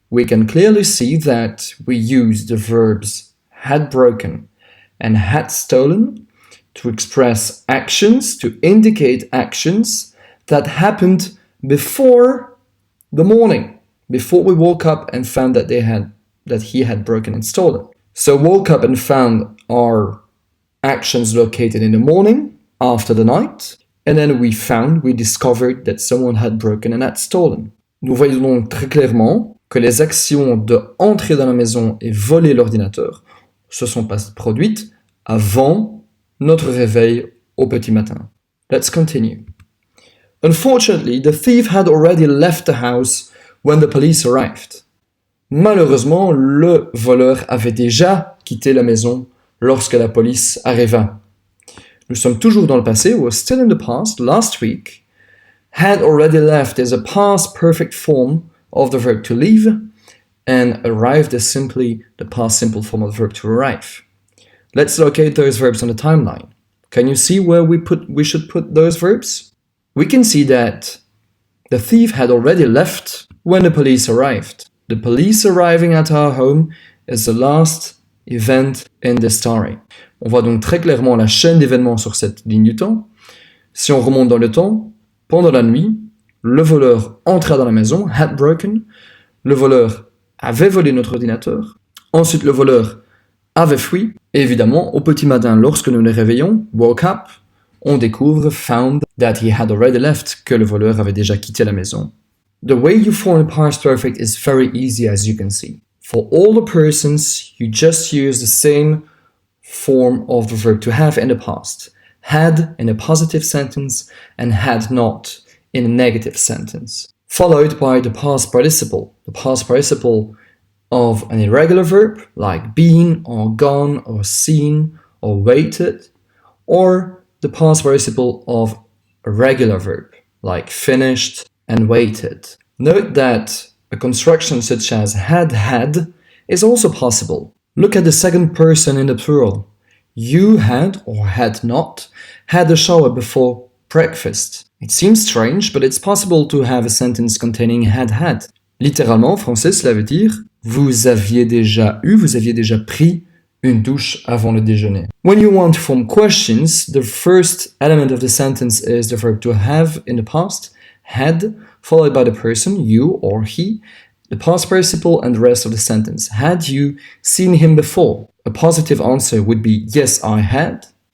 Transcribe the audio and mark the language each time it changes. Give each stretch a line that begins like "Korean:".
English: We can clearly see that we use the verbs had broken and had stolen to express actions, to indicate actions that happened before the morning, before we woke up and found that he had broken and stolen. So woke up and found our actions located in the morning, after the night, and then we discovered that someone had broken and had stolen.
French: Nous voyons donc très clairement que les actions de entrer dans la maison et voler l'ordinateur se sont pas produites avant notre réveil au petit matin.
English: Let's continue. Unfortunately, the thief had already left the house when the police arrived.
French: Malheureusement, le voleur avait déjà quitté la maison lorsque la police arriva. Nous sommes toujours dans le passé,
English: we're still in the past. Last week, had already left is a past perfect form of the verb to leave, and arrived is simply the past simple form of the verb to arrive. Let's locate those verbs on the timeline. Can you see where we should put those verbs? We can see that the thief had already left when the police arrived. The police arriving at our home is the last event in this story.
French: On voit donc très clairement la chaîne d'événements sur cette ligne du temps. Si on remonte dans le temps, pendant la nuit, le voleur entra dans la maison,
English: had broken.
French: Le voleur avait volé notre ordinateur. Ensuite, le voleur avait fui. Et évidemment, au petit matin, lorsque nous nous réveillons,
English: woke up,
French: on découvre,
English: found, that he had already left,
French: que le voleur avait déjà quitté la maison.
English: The way you form a past perfect is very easy, as you can see. For all the persons, you just use the same form of the verb to have in the past. Had in a positive sentence and had not in a negative sentence. Followed by the past participle. The past participle of an irregular verb like been or gone or seen or waited, or the past participle of a regular verb like finished and waited. Note that a construction such as had is also possible. Look at the second person in the plural. You had or had not had a shower before breakfast. It seems strange, but it's possible to have a sentence containing had.
French: Littéralement, en français, cela veut dire vous aviez déjà pris une douche avant le déjeuner.
English: When you want to form questions, the first element of the sentence is the verb to have in the past, had, followed by the person, you or he, the past participle, and the rest of the sentence. Had you seen him before? A positive answer would be yes, I had.